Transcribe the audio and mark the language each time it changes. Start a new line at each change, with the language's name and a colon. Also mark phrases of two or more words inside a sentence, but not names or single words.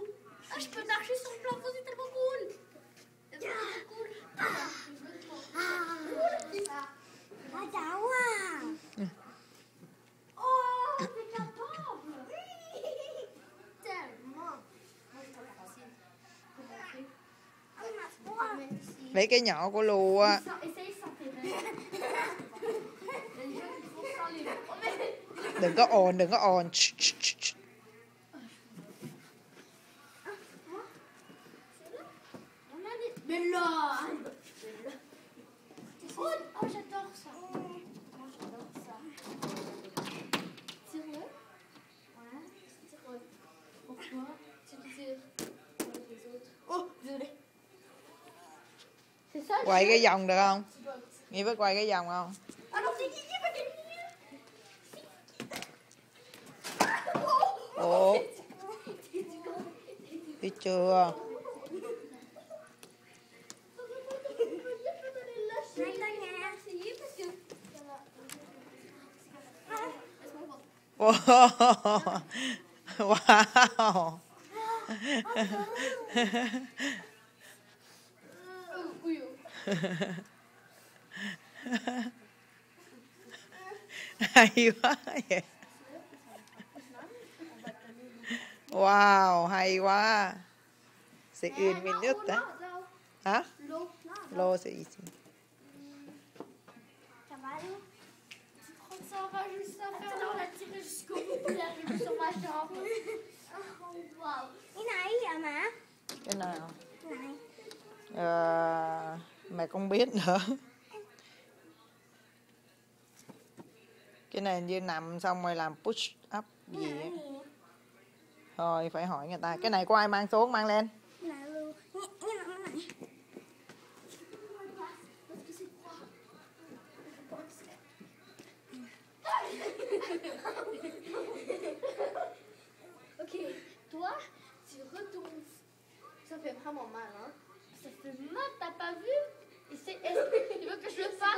French: Ah, je peux marcher sur le plafond, c'est tellement cool. C'est tellement cool. Oh, t'es capable. Tellement. Moi, je trouve facile.
Vietnamese: Lấy cái nhỏ của Lu á.
French: Essaye sans tes mains.
Vietnamese: Đừng có ồn, đừng có ồn.
French: Mais là! Oh, j'adore ça. Moi, j'adore ça. Tire-le. Ouais, tire-le. Pourquoi tu tires avec les autres? Oh, désolé. C'est ça?
Vietnamese: Quay cái vòng được không? Nghĩ phải quay cái vòng không?
French: Alors, c'est qui va gagner?
Vietnamese: Ủa? Biết chưa? Wow. Wow. Hay quá vậy. Wow, hay quá.
French: C'est une minute, hein? Hả? L'eau, c'est ici. Ça va, Lou? Ça va juste à faire. On l'a tiré jusqu'au bout. Il est arrivé sur ma jambe. Wow.
Vietnamese: Cái này à mà? Cái nào? Cái này. Mẹ không biết nữa. Cái này như nằm xong rồi làm
English: push up
Vietnamese: gì á. Thôi phải hỏi người ta. Cái này có ai mang xuống, mang lên. Cái này luôn. Cái này.
French: Ok, toi, tu retournes. Ça fait vraiment mal, hein? Ça fait mal, t'as pas vu? Et c'est. Tu veux que je le fasse?